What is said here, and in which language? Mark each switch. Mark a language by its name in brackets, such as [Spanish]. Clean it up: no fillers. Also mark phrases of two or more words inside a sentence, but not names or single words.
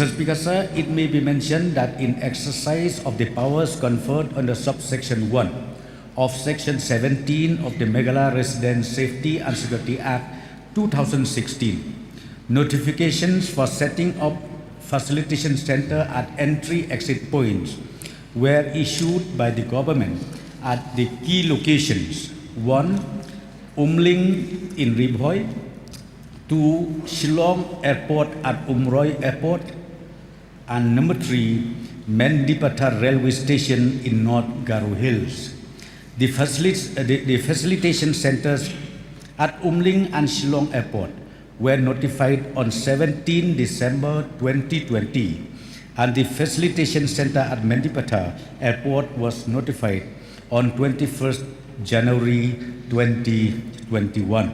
[English] Speaker, sir, it may be mentioned that in exercise of the powers conferred under subsection 1 of section 17 of the Meghalaya Residence Safety and Security Act 2016, notifications for setting up facilitation center at entry-exit points were issued by the government at the key locations: 1. Umling in Ribhoi, 2. Shillong Airport at Umroi Airport, and number 3. Mendipata Railway Station in North Garo Hills. The facilitation centers at Umling and Shillong Airport were notified on 17 December 2020, and the facilitation center at Mendipata Airport was notified on 21st January 2021.